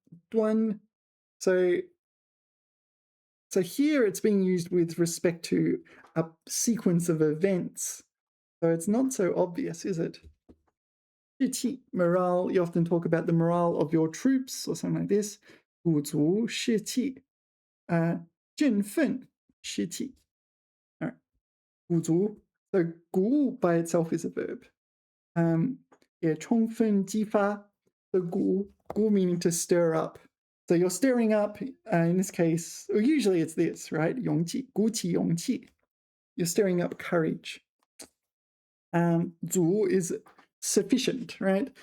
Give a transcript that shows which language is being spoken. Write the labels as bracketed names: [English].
[English] 端 so here it's being used with respect to a sequence of events. So it's not so obvious, is it? 士气 morale, you often talk about the morale of your troops or something like this. [Chinese] 鼓足士气振奋士气 All right. [English] 鼓足 so 鼓舞 by itself is a verb. Yeah, [Chinese] 充分激发 [English] so 鼓 meaning to stir up. So you're stirring up, in this case, or usually it's this, right? [Chinese] 勇气, 鼓起勇气. [English] You're stirring up courage. 足 is sufficient, right?